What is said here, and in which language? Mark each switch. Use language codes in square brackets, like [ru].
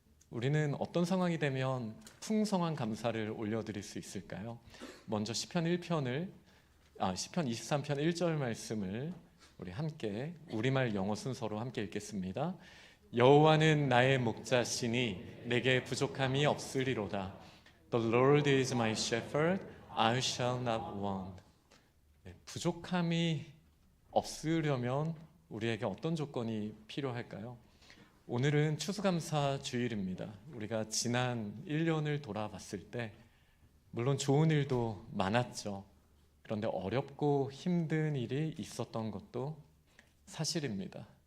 [ko] 우리는 어떤 상황이 되면 풍성한 감사를 올려드릴 수 있을까요? 먼저 시편 23편 1절 말씀을 우리 함께 우리말 영어 순서로 함께 읽겠습니다. 여호와는 나의 목자시니 내게 부족함이 없으리로다. [en] The Lord is my shepherd, I shall not want. [ko] 부족함이 없으려면 우리에게 어떤 조건이 필요할까요? 오늘은 추수감사 주일입니다. 우리가 지난 1년을 돌아봤을 때 물론 좋은 일도 많았죠. 그런데 어렵고 힘든 일이 있었던 것도 사실입니다.